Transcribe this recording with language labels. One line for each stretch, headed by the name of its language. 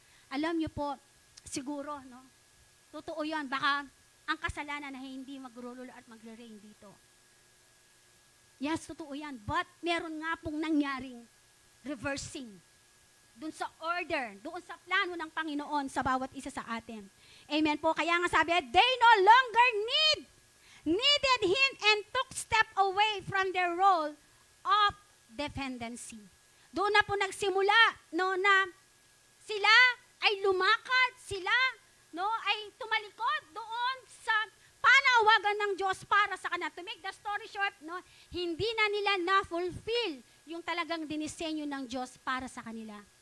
Filipino: Alam niyo po, siguro, no? Totoo yan, baka ang kasalanan na hindi magrurulo at magre-reign dito. Yes, totoo yan. But meron nga pong nangyaring reversing doon sa order, doon sa plano ng Panginoon sa bawat isa sa atin. Amen po. Kaya nga sabi,
English: they no longer needed Him and took step away from their role of dependency.
Filipino: Doon na po nagsimula, no, na sila ay lumakad, sila, no, ay tumalikod doon sa panawagan ng Diyos para sa kanila.
English: To make the story short,
Filipino: no, hindi na nila na-fulfill yung talagang dinisenyo ng Diyos para sa kanila.